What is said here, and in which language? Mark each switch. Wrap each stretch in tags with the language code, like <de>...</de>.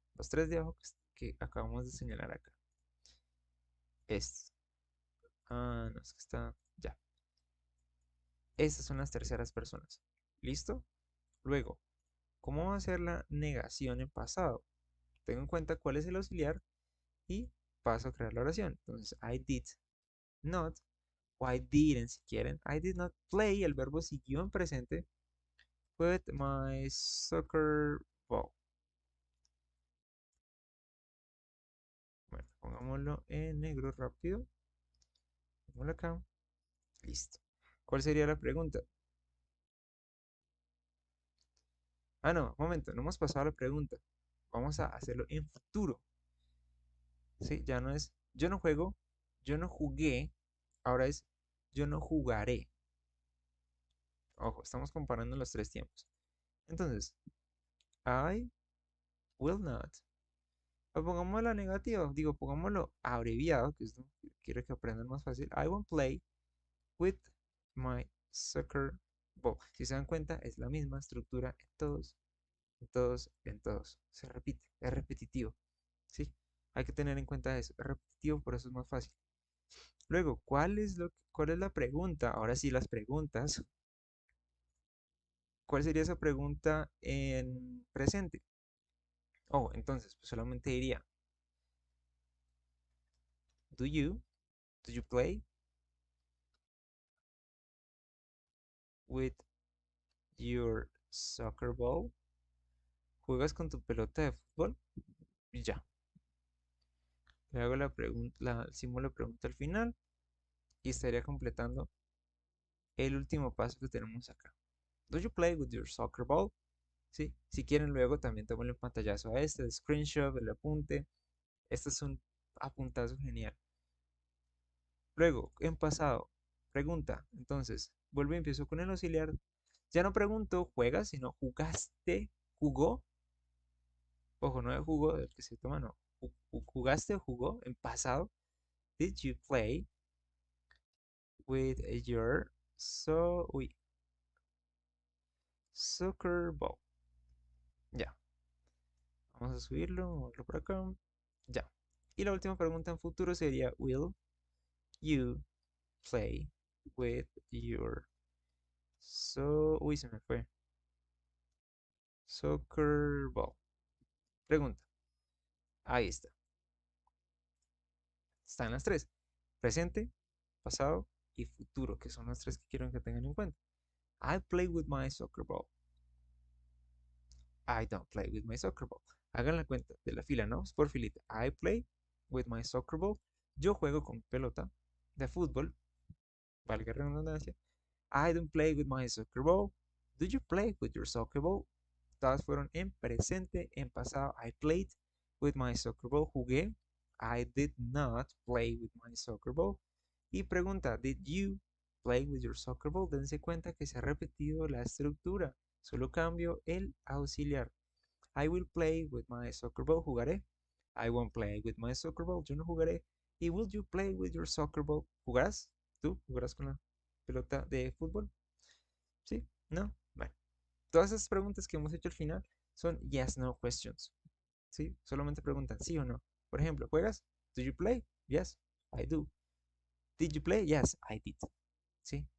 <es>Los tres de abajo que acabamos de señalar acá. Estos. Ah, no, es que está. Ya. Estas son las terceras personas. ¿Listo? Luego, ¿cómo va a ser la negación en pasado? Tengo en cuenta cuál es el auxiliar y paso a crear la oración.</es> <en>Entonces, I did not, o I didn't</en> <es>si quieren.</es> <en>I did not play,</en> <es>el verbo siguió en presente,</es> <en>with my soccer ball.</en> <es>Bueno, pongámoslo en negro rápido. Pongámoslo acá. Listo. ¿Cuál sería la pregunta? Ah, no, un momento, no hemos pasado a la pregunta. Vamos a hacerlo en futuro. ¿Sí? Ya no es yo no juego, yo no jugué, ahora es yo no jugaré. Ojo, estamos comparando los tres tiempos. Entonces,</es> <en>I will not.</en> <es>O pongamos la negativa, digo, pongámoslo abreviado, que es lo que quiero que aprendan más fácil.</es> <en>I won't play with my soccer ball.</en> <es>Si se dan cuenta, es la misma estructura en todos, en todos, en todos. Se repite, es repetitivo. ¿Sí? Hay que tener en cuenta eso. Es repetitivo, por eso es más fácil. Luego, cuál es la pregunta? Ahora sí, las preguntas. ¿Cuál sería esa pregunta en presente?</es> <en>Oh,</en> <es>entonces, pues solamente diría,</es> <en>do you, do you play with your soccer ball?</en> <es>¿Juegas con tu pelota de fútbol? Y ya. Le hago la pregunta, el símbolo de pregunta al final y estaría completando el último paso que tenemos acá.</es> <en>Do you play with your soccer ball?</en> <es>¿Sí? Si quieren luego también tomen el pantallazo a este, el screenshot, el apunte. Este es un apuntazo genial. Luego, en pasado, pregunta. Entonces, vuelvo y empiezo con el auxiliar. Ya no pregunto, ¿juegas? Sino jugaste, jugó. Ojo, no de jugo del que se toma, no. ¿Jugaste o jugó en pasado?</es> <en>Did you play with your uy, soccer ball?</en> <es>Ya. Vamos a subirlo, moverlo por acá. Ya. Y la última pregunta en futuro sería,</es> <en>will you play with your</en> <es>uy, se me fue. Soccer ball. Pregunta. Ahí está. Están las tres. Presente, pasado y futuro, que son las tres que quiero que tengan en cuenta.</es> <en>I play with my soccer ball. I don't play with my soccer ball.</en> <es>Hagan la cuenta de la fila, ¿no? Es por filita.</es> <en>I play with my soccer ball.</en> <es>Yo juego con pelota de fútbol. Valga la redundancia.</es> <en>I don't play with my soccer ball. Do you play with your soccer ball?</en> <es>Todas fueron en presente, en pasado.</es> <en>I played with my soccer ball. Jugué. I did not play with my soccer ball.</en> <es>Y pregunta,</es> <en>did you play with your soccer ball?</en> <es>Dense cuenta que se ha repetido la estructura. Solo cambio el auxiliar.</es> <en>I will play with my soccer ball.</en> <es>Jugaré.</es> <en>I won't play with my soccer ball.</en> <es>Yo no jugaré.</es> <en>¿Y will you play with your soccer ball?</en> <es>¿Jugarás? ¿Tú jugarás con la pelota de fútbol? ¿Sí? ¿No? Bueno, todas esas preguntas que hemos hecho al final son</es> <en>yes, no questions.</en> <es>¿Sí? Solamente preguntan sí o no. Por ejemplo, ¿juegas?</es> <en>Do you play? Yes, I do. Did you play? Yes, I did. ¿Sí?</en>